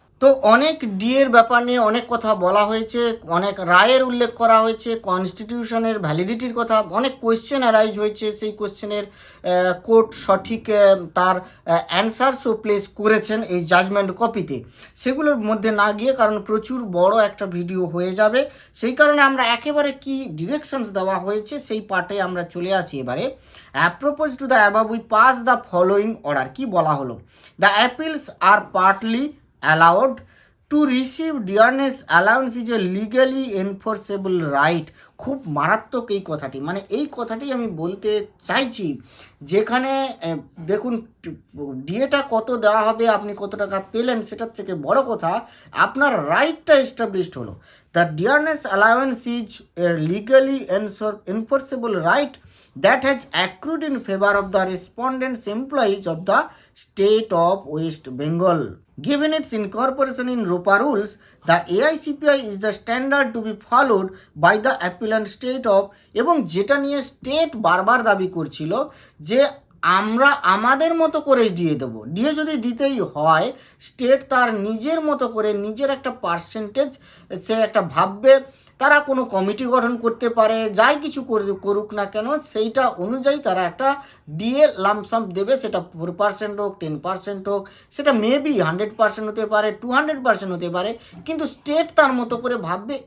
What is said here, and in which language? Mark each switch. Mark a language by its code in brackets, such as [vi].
[bn] তো অনেক ডিএর ব্যাপার নিয়ে অনেক কথা বলা হয়েছে, অনেক রায়ের উল্লেখ করা হয়েছে, কনস্টিটিউশনের ভ্যালিডিটির কথা, অনেক কোয়েশ্চেন অ্যারাইজ হয়েছে, সেই কোয়েশ্চেনের কোর্ট সঠিক তার অ্যান্সারসও প্লেস করেছেন এই জাজমেন্ট কপিতে। সেগুলোর মধ্যে না গিয়ে, কারণ প্রচুর বড় একটা ভিডিও হয়ে যাবে, সেই কারণে আমরা একেবারে কি ডিরেকশনস দেওয়া হয়েছে সেই পার্টে আমরা চলে আসি। [en] এবারে apropos to the above we pass the following order. [bn] কি বলা হলো, [en] The appeals are partly allowed to receive dearness allowance is a legally enforceable right। [bn] খুব মারাত্মক এই কথাটি, মানে এই কথাটি আমি বলতে চাইছি, যেখানে দেখুন ডিএটা কত দেওয়া হবে, আপনি কত টাকা পেলেন, সেটার থেকে বড় কথা আপনার রাইটটা এস্টাবলিশড হলো। [en] The dearness allowance is a legally enforceable right that has accrued in favor of the respondents employees of the state of West Bengal. Given its incorporation in ROPA rules, the AICPI is the standard to be followed by the appellant state of, [bn] এবং যেটা নিয়ে state বারবার দাবি করছিল যে আমরা আমাদের মতো করে দিয়ে দেবো, দিয়ে যদি দিতেই হয় স্টেট তার নিজের মতো করে নিজের একটা পার্সেন্টেজ সে একটা ভাববে, তারা কোনো কমিটি গঠন করতে পারে, যাই কিছু করুক না কেন সেইটা অনুযায়ী তারা একটা ডিএ লামসাম দেবে, সেটা 4% হোক 10% হোক, সেটা মেবি 100% হতে পারে, 200% হতে পারে, কিন্তু স্টেট তার মতো করে ভাববে।